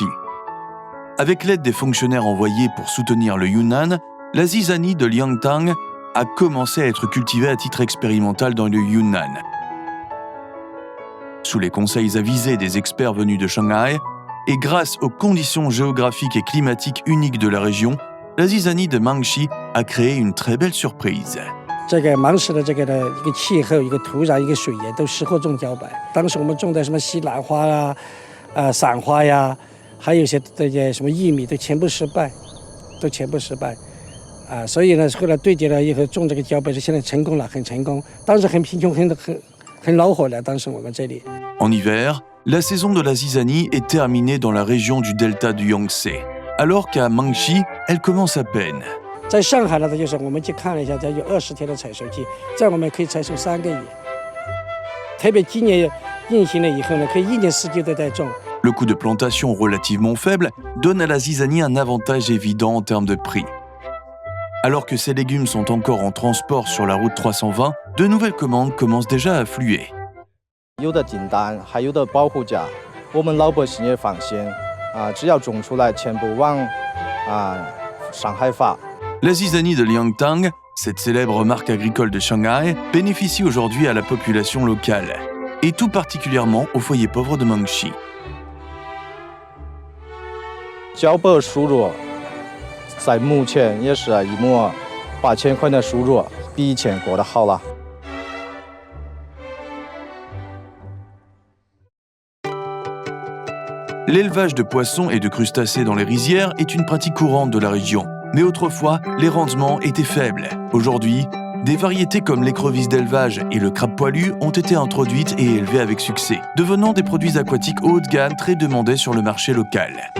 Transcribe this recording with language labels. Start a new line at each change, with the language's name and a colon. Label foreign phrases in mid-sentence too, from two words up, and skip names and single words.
French: Avec l'aide des fonctionnaires envoyés pour soutenir le Yunnan, la zizanie de Liangtang a commencé à être cultivée à titre expérimental dans le Yunnan. Sous les conseils avisés des experts venus de Shanghai, et grâce aux conditions géographiques et climatiques uniques de la région, la zizanie de Mengxi a créé une très belle surprise.
Chinese: 这个芒市的这个的一个气候、一个土壤、一个水源都适合种茭白。当时我们种的什么西兰花啊、伞花呀，还有一些这些什么玉米都全部失败，所以呢，后来对接了以后种这个茭白是现在成功了，很成功。当时很贫穷，很恼火的，当时我们这里。
French: En hiver, la saison de la zizanie est terminée dans la région du delta du Yangtze, alors qu'à Mengxi, elle commence à peine.
Chinese: 在上海呢，就是我们去看了一下，这有20天的采收期，这样我们可以采收3个月。特别今年运行了以后呢，可以1年4季都在种。
French: Le coût de plantation relativement faible donne à la zizanie un avantage évident en termes de prix. Alors que ces légumes sont encore en transport sur la route 320, de nouvelles commandes commencent déjà à affluer.
Chinese: 有的订单，还有的保护价，我们老百姓也放心只要种出来，全部往上海发。
French: La zizanie de Liangtang, cette célèbre marque agricole de Shanghai, bénéficie aujourd'hui à la population locale, et tout particulièrement aux foyers pauvres de Mengxi.
Chinese: 茭白收入在目前也是1亩8000块的收入，比以前过得好了。
French: L'élevage de poissons et de crustacés dans les rizières est une pratique courante de la région. Mais autrefois, les rendements étaient faibles. Aujourd'hui, des variétés comme l'écrevisse d'élevage et le crabe poilu ont été introduites et élevées avec succès, devenant des produits aquatiques haut de gamme très demandés sur le marché local.